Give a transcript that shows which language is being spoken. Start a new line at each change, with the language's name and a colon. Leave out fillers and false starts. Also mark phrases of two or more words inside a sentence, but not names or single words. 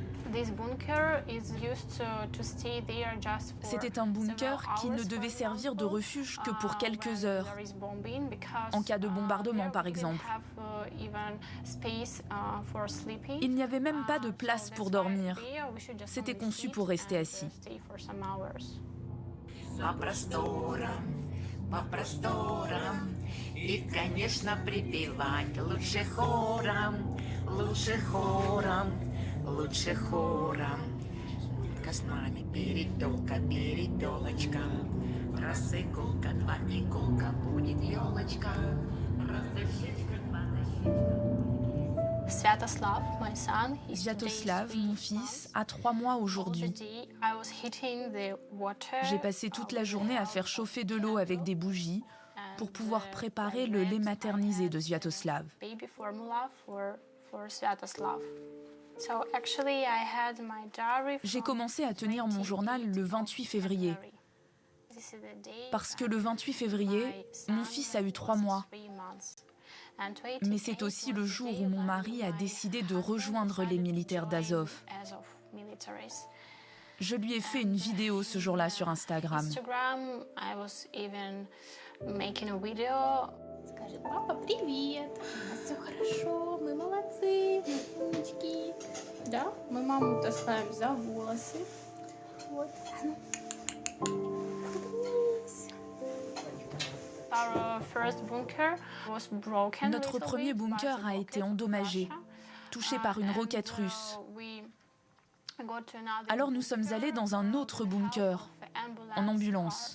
French: C'était un bunker qui ne devait servir de refuge que pour quelques heures, en cas de bombardement par exemple. Il n'y avait même pas de place pour dormir. C'était conçu pour rester assis.
Russian: По просторам, и, конечно, припевать лучше хором, лучше хором, лучше хором. Нитка с нами перепелка, перепелочка, раз иголка, 2 иголка, будет елочка, раз дощечка, 2 дощечка.
French: Sviatoslav, mon fils, a 3 mois aujourd'hui. J'ai passé toute la journée à faire chauffer de l'eau avec des bougies pour pouvoir préparer le lait maternisé de Sviatoslav. J'ai commencé à tenir mon journal le 28 février. Parce que le 28 février, mon fils a eu 3 mois. Mais c'est aussi le jour où mon mari a décidé de rejoindre les militaires d'Azov. Je lui ai fait une vidéo ce jour-là sur Instagram.
Russian: Скажет, папа, привет, у нас все хорошо, мы молодцы, мы умнички. Да, мы маму таскаем за волосы. Вот.
French: Notre premier bunker a été endommagé, touché par une roquette russe. Alors nous sommes allés dans un autre bunker, en ambulance.